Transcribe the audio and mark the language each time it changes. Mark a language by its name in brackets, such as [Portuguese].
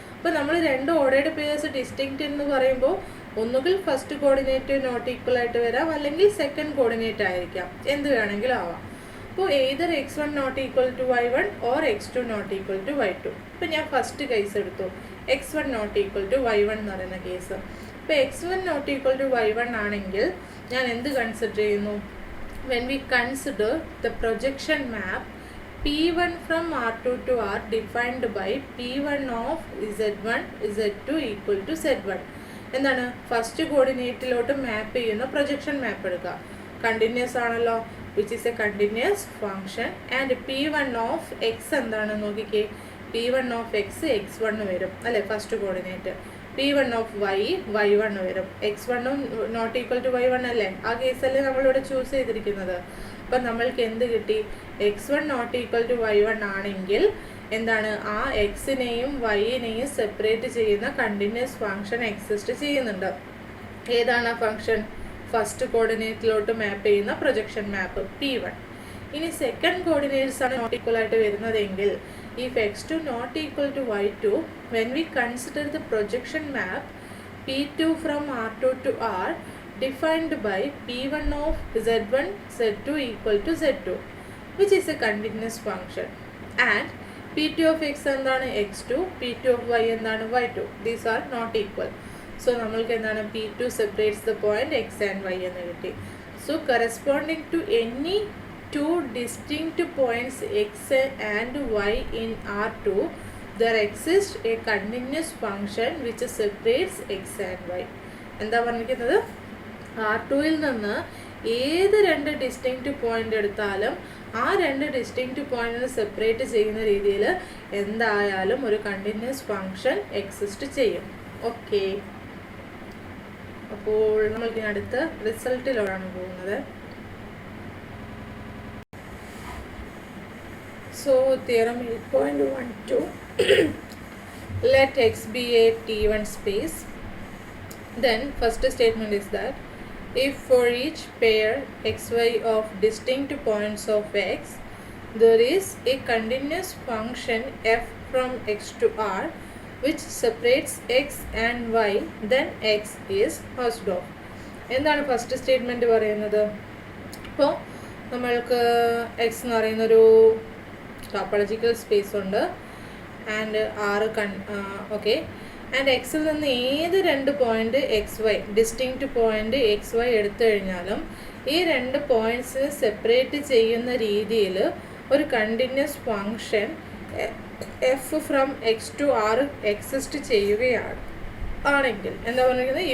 [Malayalam] അപ്പോൾ നമ്മൾ രണ്ട് ഓർഡേർഡ് പെയേഴ്സ് ഡിസ്റ്റിങ്ക്റ്റ് എന്ന് പറയുമ്പോൾ ഒന്നുകിൽ ഫസ്റ്റ് കോർഡിനേറ്റ് നോട്ട് ഈക്വൽ ആയിട്ട് വരാം, അല്ലെങ്കിൽ സെക്കൻഡ് കോർഡിനേറ്റ് ആയിരിക്കാം, എന്ത് വേണമെങ്കിലും ആവാം. [English] അപ്പോൾ either x1 not equal to y1 or x2 not equal to y2. [Malayalam] ഇപ്പോൾ ഞാൻ ഫസ്റ്റ് കേസ് എടുത്തു, x1 not equal to y1 എന്ന് പറയുന്ന കേസ്. ഇപ്പോൾ x1 not equal to y1 ആണെങ്കിൽ ഞാൻ എന്ത് കൺസിഡർ ചെയ്യുന്നു? [English] when we consider the projection map P1 from R2 to R defined by P1 of Z1 Z2 equal to Z1. [Malayalam] എന്താണ്? First കോർഡിനേറ്റിലോട്ട് മാപ്പ് ചെയ്യുന്ന projection മാപ്പ് എടുക്കുക. കണ്ടിന്യൂസ് ആണല്ലോ, [English] Which is a continuous function. [Malayalam] And P1 of X എന്താണ് നോക്കിക്കേ, P1 of X x1 വരും അല്ലേ first coordinate. P1 of y1 വരും. x1 not equal to y1 അല്ലേ, ആ കേസല്ലേ നമ്മളിവിടെ ചൂസ് ചെയ്തിരിക്കുന്നത്. അപ്പം നമ്മൾക്ക് എന്ത് കിട്ടി? x1 not equal to y1 ആണെങ്കിൽ എന്താണ്, ആ എക്സിനെയും വൈനെയും സെപ്പറേറ്റ് ചെയ്യുന്ന കണ്ടിന്യൂസ് ഫങ്ഷൻ എക്സിസ്റ്റ് ചെയ്യുന്നുണ്ട്. ഏതാണ് ആ ഫങ്ഷൻ? ഫസ്റ്റ് കോർഡിനേറ്റിലോട്ട് മാപ്പ് ചെയ്യുന്ന പ്രൊജക്ഷൻ മാപ്പ് P1. ഇനി സെക്കൻഡ് കോർഡിനേറ്റ്സ് ആണ് നോട്ട് ഈക്വൽ ആയിട്ട് വരുന്നതെങ്കിൽ [English] if x2 not equal to y2, when we consider the projection map P2 from R2 to R defined by P1 of Z1 Z2 equal to Z2, which is a continuous function, and P2 of x [Malayalam] എന്താണ് [English] x2, P2 of y എന്താണ് y2. These are not equal. So [Malayalam] നമ്മൾക്ക് എന്താണ്, [English] P2 separates the point x and y [Malayalam] എന്ന് കിട്ടി. [English] So corresponding to any two distinct points x and y in R2, there exists a continuous function which separates x and y. [Malayalam] എന്താ പറഞ്ഞിരിക്കുന്നത്? R2ൽ നിന്ന് ഏത് രണ്ട് distinct point എടുത്താലും ആ രണ്ട് ഡിസ്റ്റിങ്ക്റ്റ് പോയിന്റിനെ സെപ്പറേറ്റ് ചെയ്യുന്ന രീതിയിൽ എന്തായാലും ഒരു കണ്ടിന്യൂസ് ഫങ്ഷൻ എക്സിസ്റ്റ് ചെയ്യും. ഓക്കെ, അപ്പോൾ നമ്മൾക്ക് അടുത്ത റിസൾട്ടിലോടാണ് പോകുന്നത്. [English] So theorem 8.12 let x be a T1 space. Then first statement is that if for each pair xy of distinct points of x there is a continuous function f from x to r which separates x and y, then x is Hausdorff. [Malayalam] എന്താണ് first statement പറയുന്നത്? ഇപ്പോൾ നമ്മൾക്ക് X എന്ന് പറയുന്നൊരു topological space ഉണ്ട് and okay, and എക്സിൽ നിന്ന് ഏത് രണ്ട് point X Y distinct point X Y എടുത്തു കഴിഞ്ഞാലും ഈ രണ്ട് പോയിന്റ്സിനെ സെപ്പറേറ്റ് ചെയ്യുന്ന രീതിയിൽ ഒരു continuous function F from X to R exist ചെയ്യുകയാണ് ആണെങ്കിൽ എന്താ പറഞ്ഞിരിക്കുന്നത്?